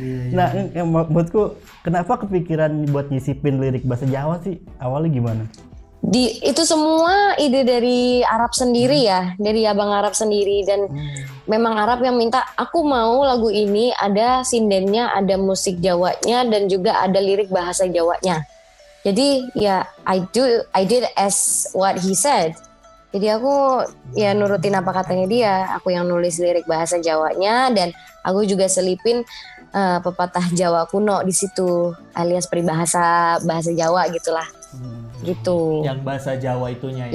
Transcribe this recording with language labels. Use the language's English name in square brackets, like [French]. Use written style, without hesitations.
[Indonesian] Nah menurutku kenapa kepikiran buat nyisipin lirik bahasa Jawa sih, awalnya gimana? Itu semua ide dari Arab sendiri ya, dari abang Arab sendiri, dan memang Arab yang minta aku mau lagu ini ada sindennya, ada musik Jawanya, dan juga ada lirik bahasa Jawanya. Jadi ya [English] I did as what he said. [Indonesian] Jadi aku ya nurutin apa katanya dia. Aku yang nulis lirik bahasa Jawanya dan aku juga selipin pepatah Jawa kuno di situ, alias peribahasa bahasa Jawa gitulah. Gitu. Yang bahasa Jawa itunya ya.